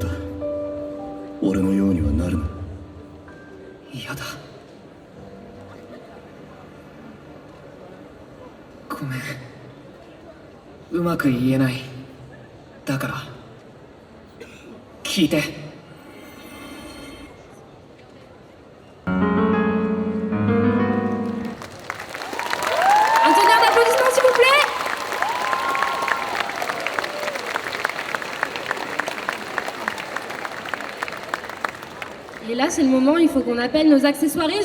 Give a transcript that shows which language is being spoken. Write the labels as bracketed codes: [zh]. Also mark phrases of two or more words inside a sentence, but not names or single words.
[ja] 俺のようにはなるな。嫌だ。ごめん。うまく言えない。だから聞いて。 [fr] Un tonnerre d'applaudissements, s'il vous plaît. Et là, c'est le moment, il faut qu'on appelle nos accessoiristes.